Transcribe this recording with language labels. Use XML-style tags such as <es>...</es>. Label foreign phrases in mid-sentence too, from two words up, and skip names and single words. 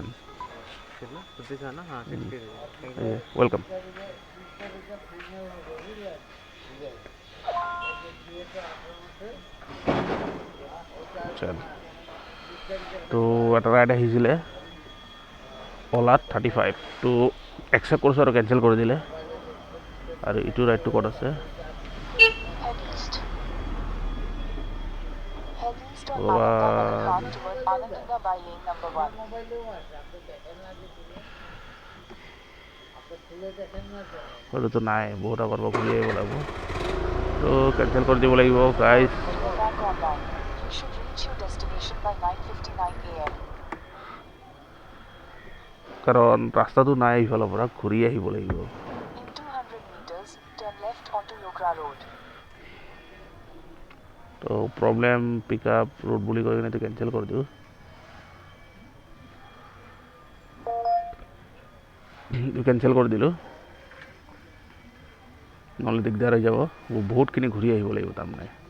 <hi>कितना? 50 है ना? हाँ 60</hi> <en>thank you. वेलकम।</en> <as>চল, তো এটা ৰাইড আহিছিলে অলাত 35, তো একচেপ্ট কৰিছোঁ আৰু কেঞ্চেল কৰি দিলে। আৰু ইটো ৰাইডটো ক'ত আছে?</as> <en>Head east. Head east on Ananda Nagar Park toward Anandinga by lane number 1.</en> <as>সেইটোতো নাই, বহুত আগৰ পৰা ঘূৰি আহিব লাগিব, তো কেঞ্চেল কৰি দিব লাগিব গাইজ।</as> <en>When you're back online, you should reach your destination by 9:59 a.m.</en> <as>কাৰণ ৰাস্তাটো নাই, ইফালৰ পৰা ঘূৰি আহিব লাগিব।</as> <en>In 200 meters, turn left onto Yokra Road.</en> <as>তো</as> <en>problem pick up road</en> <as>বুলি কৈ কিনে কেঞ্চেল কৰি দিওঁ। কেঞ্চেল কৰি দিলোঁ, নহ'লে দিগদাৰ হৈ যাব, বহুতখিনি ঘূৰি আহিব লাগিব তাৰমানে।</as>